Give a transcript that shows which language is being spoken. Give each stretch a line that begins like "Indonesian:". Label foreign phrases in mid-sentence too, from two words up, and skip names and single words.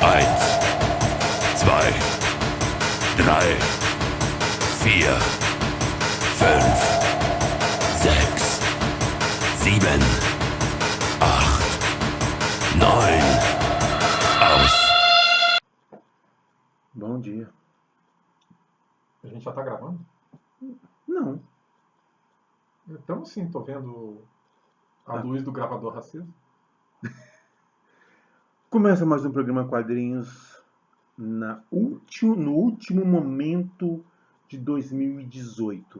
German: Eins, zwei, drei, vier, fünf, sechs, sieben, acht, neun. Aus.
Portuguese: Bom dia. A gente já tá gravando? Não. Então sim, tô vendo a luz do gravador acesa. Começa mais um programa Quadrinhos no último momento de 2018.